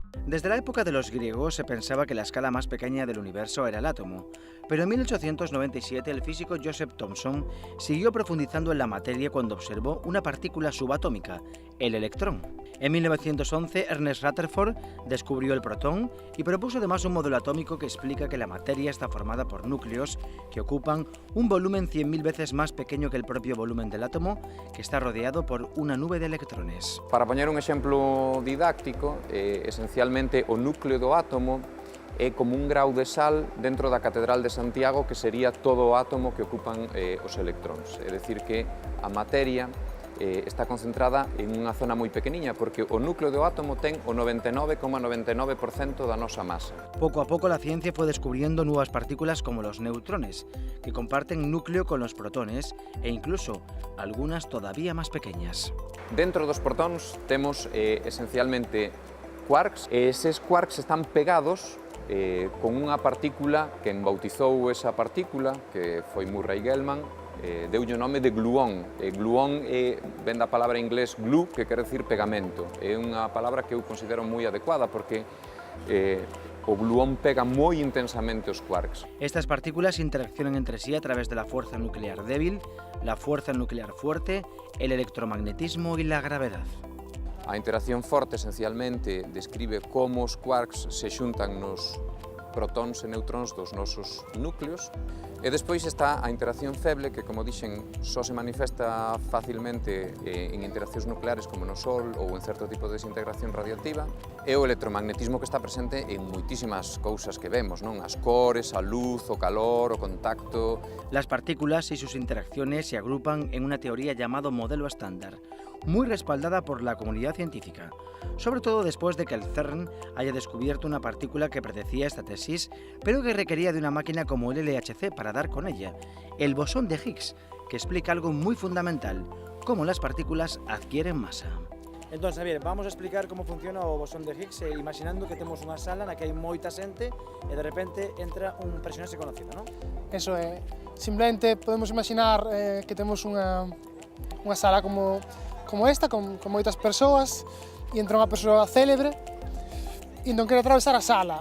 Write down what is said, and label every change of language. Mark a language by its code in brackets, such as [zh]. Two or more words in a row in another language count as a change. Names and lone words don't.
[es] Desde la época de los griegos se pensaba que la escala más pequeña del universo era el átomo, pero en 1897 el físico Joseph Thomson siguió profundizando en la materia cuando observó una partícula subatómica, el electrón. En 1911 Ernest Rutherford descubrió el protón y propuso además un modelo atómico que explica que la materia está formada por núcleos que ocupan un volumen 100.000 veces más pequeño que el propio volumen del átomo, que está rodeado por una nube de electrones. [gl] Para poñer un exemplo didáctico, esencialmente o núcleo do átomo é como un grau de sal dentro da Catedral de Santiago, que sería todo o átomo que ocupan os electróns. É dicir que a materia está concentrada en unha zona moi pequeniña, porque o núcleo do átomo ten o 99,99% da nosa masa. [es] Poco a poco la ciencia fue descubriendo nuevas partículas como los neutrones, que comparten núcleo con los protones e incluso algunas todavía más pequeñas. [gl] Dentro dos protóns temos esencialmente quarks, e eses quarks están pegados con unha partícula que embautizou esa partícula, que foi Murray Gell-Mann, deulle o nome de gluón. Gluón ven da palabra inglés glue, que quere decir pegamento. É unha palabra que eu considero moi adecuada porque o gluón pega moi intensamente os quarks. [es] Estas partículas interaccionan entre sí a través de la fuerza nuclear débil, la fuerza nuclear fuerte, el electromagnetismo y la gravedad. [gl] A interacción forte, esencialmente, describe como os quarks se xuntan nos protóns e neutróns dos nosos núcleos. E despois está a interacción feble, que, como dixen, só se manifesta facilmente en interaccións nucleares como no Sol ou en certo tipo de desintegración radiactiva, e o electromagnetismo, que está presente en moitísimas cousas que vemos, non? As cores, a luz, o calor, o contacto. [es] Las partículas y sus interacciones se agrupan en una teoría llamado modelo estándar, muy respaldada por la comunidad científica, sobre todo después de que el CERN haya descubierto una partícula que predecía esta tesis, pero que requería de una máquina como el LHC para dar con ella, el bosón de Higgs, que explica algo muy fundamental, cómo las partículas adquieren masa. [gl] Entón, Xavier, vamos a explicar como funciona o bosón de Higgs, imaginando que temos unha sala na que hai moita xente e de repente entra un personaxe conocido, non? Eso é, simplemente podemos imaginar que temos unha sala como esta, con moitas persoas, e entra unha persoa célebre, e entón quere atravesar a sala.